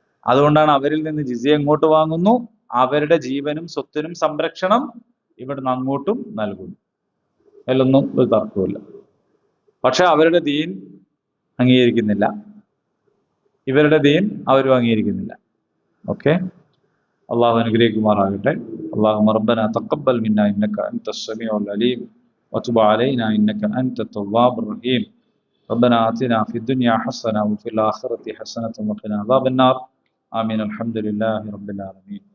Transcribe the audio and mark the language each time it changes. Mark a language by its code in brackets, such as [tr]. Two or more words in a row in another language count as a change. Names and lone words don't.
[ml] അതുകൊണ്ടാണ് അവരിൽ നിന്ന് ജിസിയ എങ്ങോട്ട് വാങ്ങുന്നു, അവരുടെ ജീവനും സ്വത്തിനും സംരക്ഷണം ഇവിടുന്ന് അങ്ങോട്ടും നൽകുന്നു. അതിലൊന്നും ഒരു തർക്കമില്ല. പക്ഷെ അവരുടെ ദീൻ അംഗീകരിക്കുന്നില്ല, ഇവരുടെ ദീൻ അവരും അംഗീകരിക്കുന്നില്ല. ഓക്കെ, അള്ളാഹു അനുഗ്രഹിക്കുമാറാകട്ടെ. [ar] اللهم ربنا تقبل منا إنك أنت السميع العليم وتب علينا إنك أنت التواب الرحيم. ربنا آتنا في الدنيا حسنة وفي الآخرة حسنة وقنا عذاب النار. آمين. الحمد لله رب العالمين.